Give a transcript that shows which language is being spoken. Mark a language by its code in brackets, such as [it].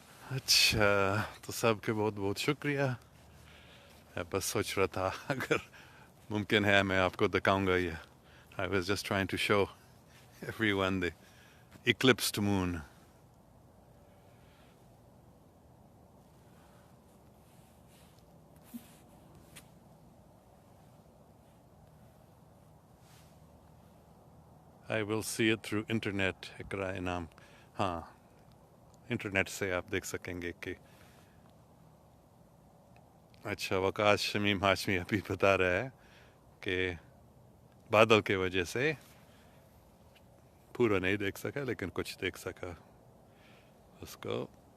[ur] اچھا تو سب کے بہت بہت شکریہ. میں بس سوچ رہا تھا اگر ممکن ہے میں آپ کو دکھاؤں گا یہ. [en] I was just trying to show everyone the eclipsed moon. I will see it through internet. [ur] اقرا انعام، ہاں انٹرنیٹ سے آپ دیکھ سکیں گے کہ اچھا وقاص شمیم ہاشمی ابھی بتا رہا ہے کہ بادل کی وجہ سے پورا نہیں دیکھ سکا لیکن کچھ دیکھ سکا اس کو.